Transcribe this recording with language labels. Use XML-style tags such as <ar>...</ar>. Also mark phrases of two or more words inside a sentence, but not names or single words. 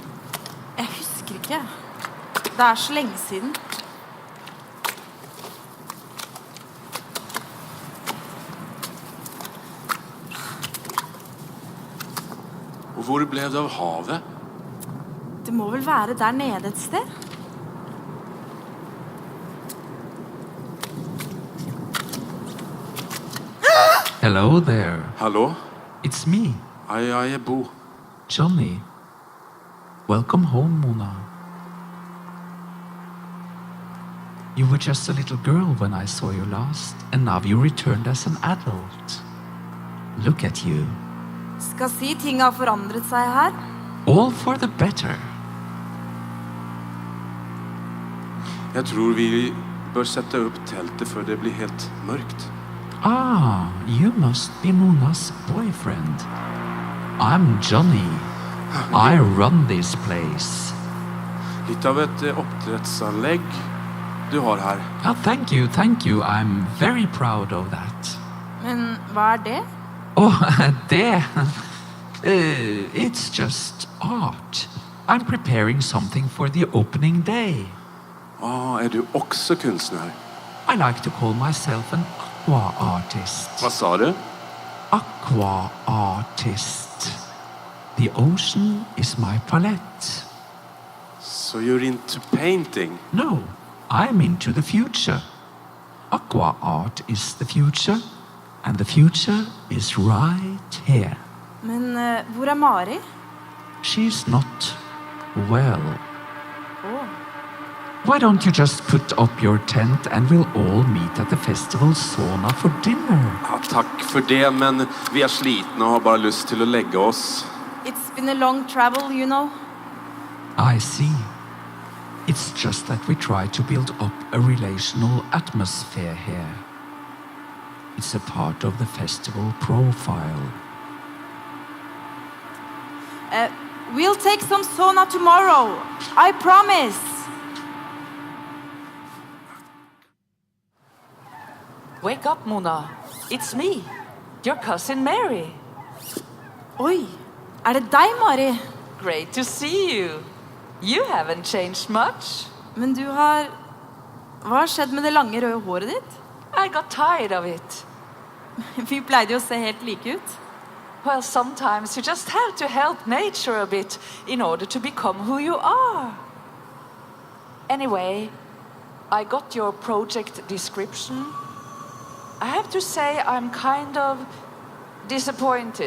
<no>Jeg husker ikke. Det er så lenge siden. Og hvor ble det av havet? Det må vel være der nede et sted?</no> <en>Hello there.</en> <no>Hallo?</no> <en>It's me,</en> <no>Jeg er Bo.</no> <en>Johnny. Welcome home, Mona. You were just a little girl when I saw you last, and now you returned as an adult. Look at you.</en> <no>Skal si ting har forandret seg her.</no> <en>All for the better.</en> <no>Jeg tror vi bør sette opp teltet før det blir helt mørkt.</no> <en>Ah, you must be Mona's boyfriend. I'm Johnny. I run this place.</en> <no>Litt av et oppdrettsanlegg du har her.</no> <en>Oh, thank you. I'm very proud of that.</en> <no>Men hva er det?</no> <en>Oh, there. It's just art. I'm preparing something for the opening day.</en> <no>Er du også kunstner?</no> <en>I like to call myself an aqua artist.</en> <no>Hva sa du?</no> <en>Aqua artist. The ocean is my palette. So you're into painting? No, I'm into the future. Aqua art is the future, and the future is right here.</en> <no>Men hvor er Mari?</no> <en>She's not well.</en> <no>Åh.</no> <en>Why don't you just put up your tent and we'll all meet at the festival sauna for dinner?</en> <no>Ja, takk for det, men vi er slitne og har bare lyst til å legge oss.</no> <en>It's been a long travel, you know. I see. It's just that we try to build up a relational atmosphere here. It's a part of the festival profile. We'll take some sauna tomorrow. I promise. Wake up, Mona. It's me, your cousin Mary.</en> <no>Oi, er det deg, Mari?</no> <en>Great to see you. You haven't changed much.</en> <no>Men du har... Hva har skjedd med det lange røde håret ditt?</no> <en>I got tired of it.</en> <no>Vi pleide jo å se helt like ut.</no> <en>Well, sometimes you just have to help nature a bit in order to become who you are. Anyway, I got your project description. I have to say I'm kind of disappointed.</en>